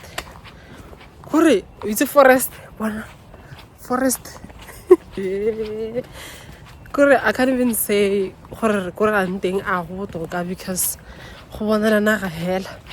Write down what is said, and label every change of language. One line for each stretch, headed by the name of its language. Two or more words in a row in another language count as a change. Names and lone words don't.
English: Kore, it's a forest. Forest.
Tswana: Kore,
English: I can't even say
Tswana: kore anting a go toka because go bona na ga hela.